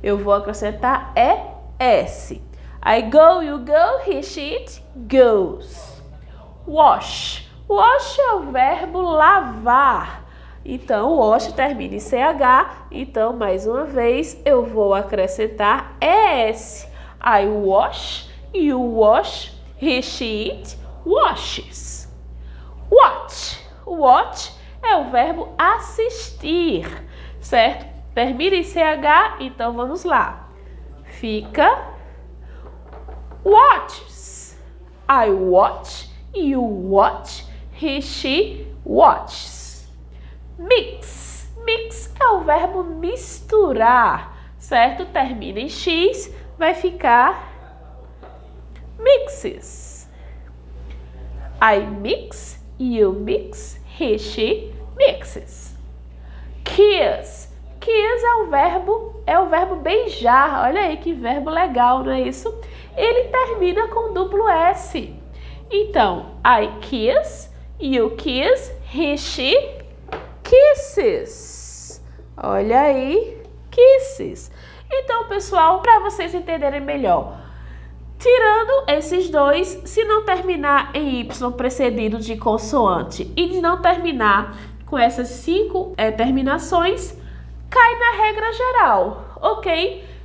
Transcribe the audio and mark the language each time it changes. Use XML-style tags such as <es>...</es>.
<pt>Eu vou acrescentar ES.</pt> <en>I go, you go, he, she, it goes.</en> <pt>Wash. Wash é o verbo lavar. Então, wash termina em CH. Então, mais uma vez, eu vou acrescentar ES.</pt> <en>I wash, you wash, he, she, it, washes. Watch.</en> <pt>Watch é o verbo assistir, certo? Termina em CH, então vamos lá. Fica watches.</pt> <en>I watch, you watch, he, she, watches. Mix.</en> <pt>Mix é o verbo misturar, certo? Termina em X, vai ficar mixes.</pt> <en>I mix, you mix, he, she mixes.</en> <pt>Kiss. Kiss é o verbo beijar. Olha aí que verbo legal, não é isso? Ele termina com duplo S.</pt> <en>Então, I kiss, you kiss, he, she kisses.</en> <pt>Olha aí, kisses. Então, pessoal, para vocês entenderem melhor, tirando esses dois, se não terminar em Y precedido de consoante e de não terminar com essas 5 terminações, cai na regra geral, ok?</pt>